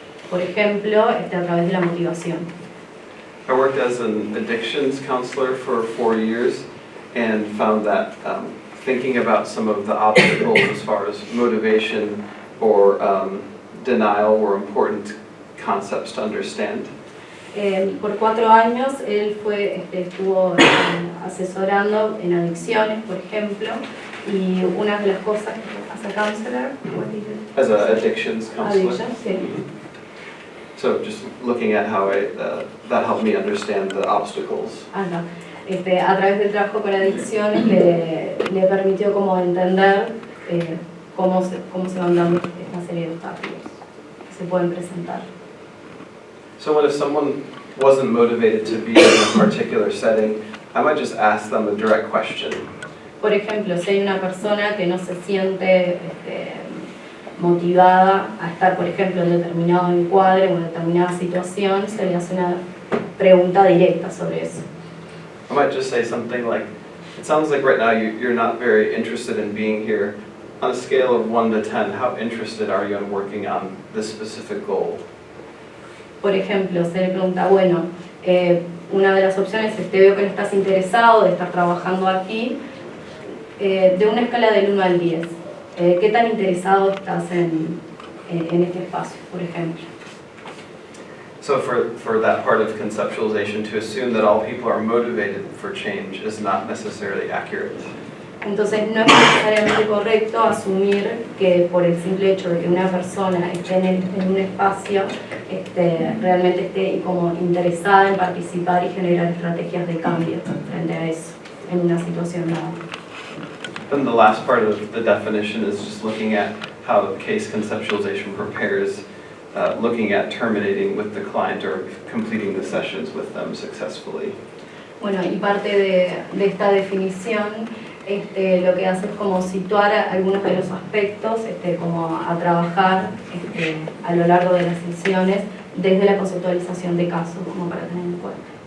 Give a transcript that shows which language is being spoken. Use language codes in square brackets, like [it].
[es] Por ejemplo, a través de la motivación. [en] I worked as an addictions counselor for 4 years and found that thinking about some of the obstacles as far as motivation or denial were important concepts to understand. [es] Por 4 años él estuvo asesorando en adicciones, por ejemplo, y una de las cosas [en] as a counselor, what did you do? As an addictions counselor. [es] Addiction, sí. [en] So just looking at how that helped me understand the obstacles. [es] No. A través del trabajo con adicciones le permitió como entender cómo se van dando esta serie de obstáculos que se pueden presentar. [en] So what if someone wasn't motivated to be in a particular setting, I might just ask them a direct question. [es] Por ejemplo, si hay una persona que no se siente motivada a estar, por ejemplo, en determinado encuadre o en determinada situación, se le hace una pregunta directa sobre eso. [en] I might just say something like, it sounds like right now you're not very interested in being here. On a scale of 1 to 10, how interested are you in working on this specific goal? [es] Por ejemplo, se le pregunta, bueno, una de las opciones es, te veo que no estás interesado de estar trabajando aquí, de una escala del 1 al 10. ¿Qué tan interesado estás en este espacio, por ejemplo? [en] So for that part of conceptualization, to assume that all people are motivated for change is not necessarily accurate. [es] Entonces no es necesariamente correcto asumir que por el simple hecho de que una persona esté en un espacio realmente esté como interesada en participar y generar estrategias de cambio frente a eso, en una situación dada. [en] Then the last part of the definition is just looking at how case conceptualization prepares, looking at terminating with the client or completing the sessions with them successfully. [es] Bueno, y parte de esta definición lo que hace es como situar algunos de los aspectos como a trabajar a lo largo de las sesiones desde la conceptualización de casos, como para tener en cuenta.